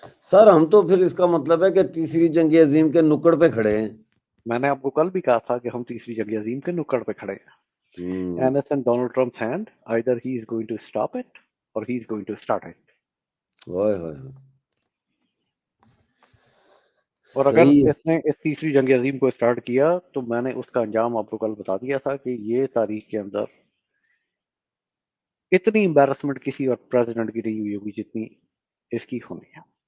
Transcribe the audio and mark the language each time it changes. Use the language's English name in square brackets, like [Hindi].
[Urdu] سر ہم تو پھر اس کا مطلب ہے کہ تیسری جنگ عظیم کے نکڑ پہ کھڑے ہیں. میں نے آپ کو کل بھی کہا تھا کہ ہم تیسری جنگ عظیم کے نکڑ پہ کھڑے ہیں. [English] And it's in Donald Trump's hand. Either he is going to stop it or he is going to start it. [Urdu] اور اگر اس نے اس تیسری جنگ عظیم کو اسٹارٹ کیا تو میں نے اس کا انجام آپ کو کل بتا دیا تھا کہ یہ تاریخ کے اندر اتنی امبیرسمنٹ کسی اور پریزیڈنٹ کی نہیں ہوئی ہوگی جتنی اس کی ہونی ہے.